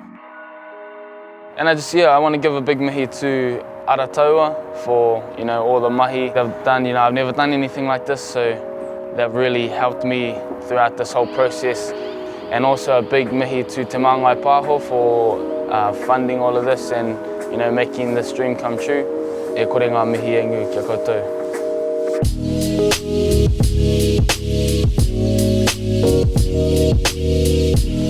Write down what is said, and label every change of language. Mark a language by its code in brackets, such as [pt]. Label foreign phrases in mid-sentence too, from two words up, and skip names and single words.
[en] And I want to give a big mihi to TOA for, you know, all the mahi they've done. You know, I've never done anything like this, so they've really helped me throughout this whole process. And also a big mihi to Te Māngai Pāho for funding all of this and, you know, making this dream come true. [mi] E kore ngā mihi e ngu kia koutou.